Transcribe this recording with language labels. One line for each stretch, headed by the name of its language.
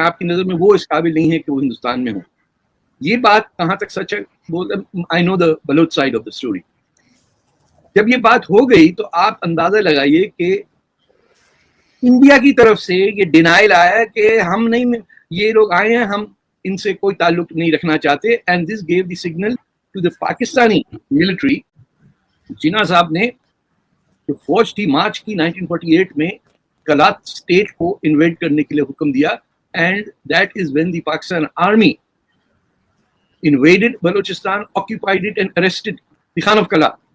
Urdu: آپ کی نظر میں وہ اس قابل نہیں ہے کہ وہ ہندوستان میں ہو. یہ بات کہاں تک سچ ہے؟
English: I know the Baloch side of the story.
Urdu: جب یہ بات ہو گئی تو آپ اندازہ لگائیے کہ انڈیا کی طرف سے یہ ڈینائل آیا کہ ہم نہیں، یہ لوگ آئے ہیں، ہم ان سے کوئی تعلق نہیں رکھنا چاہتے.
English: And this gave the signal to the Pakistani military.
Urdu: جناح صاحب نے جو فوج تھی مارچ کی 1948 میں کلات اسٹیٹ کو انویڈ کرنے کے لیے حکم دیا،
English: And that is when the Pakistan army invaded Balochistan, occupied it and arrested the Khan of Kalat.